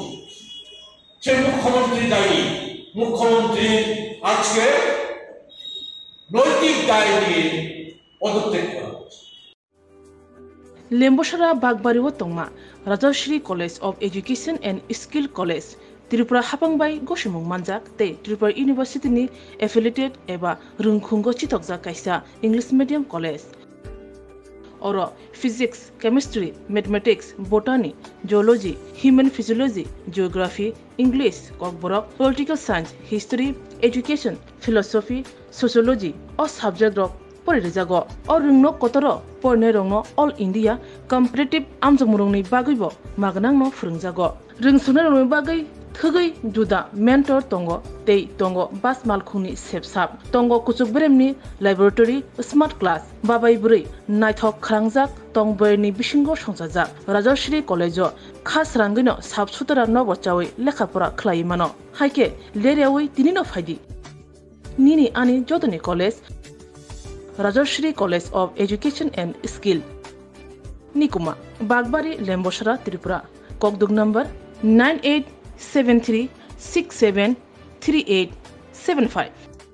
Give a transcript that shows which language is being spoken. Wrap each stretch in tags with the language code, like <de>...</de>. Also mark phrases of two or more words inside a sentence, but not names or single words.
<bn>সে মুখ্যমন্ত্রী দায়ী। মুখ্যমন্ত্রী আজকে নৈতিক দায় নিয়ে পদত্যাগ করা হচ্ছে।</bn> <trp>লেম্বসারা বাগবাড়িও তংমা রাজশ্রী কলেজ অফ এডুকেশন এন্ড স্কিল কলেজ त्रिपुरा हापांबाई गसिमुं मानजाक ते त्रिपुरा यूनिवर्सिटी नि एफिलिएटेड एबा रुंखुंगो चितकजाक कायसा</trp> <en>English medium</en> <trp>कलेज और फिजिक्स,</trp> <en>Chemistry, Mathematics, Botany, Geology, Human Physiology, Geography, English, Kokborok, Political Science, History, Education, Philosophy, Sociology</en> <trp>और सब्जेक्ट रक परिरेजागो और रुंगनो कतरो परने रंगनो</trp> <en>All India competitive</en> <trp>आमजमुरंनि बागैबो मागनांनो फोरोंजागो रोंसुनो रंगनि बागै थगै जुदा मेंटर तंगो तै तंगो बास मालखुंनि सेबसाब तंगो कुचुक ब्रेमनि लैबोरेटरी</trp> <en>smart class</en> <trp>बाबाई बुरै नायथक खरांजाक तंबरनि बिसिंगो संसाजाक राजश्री कलेजो खास रांगैनो साबसुतरा नबचावै लेखाफोरा खलायमानो हायके लेरियावै दिनिनो फायदि निनि आनि जदनि कलेज राजश्री कलेज ऑफ एजुकेशन एंड स्किल निकुमा बागबारी लेम्बसारा त्रिपुरा ककदुक नंबर 9873673875</trp>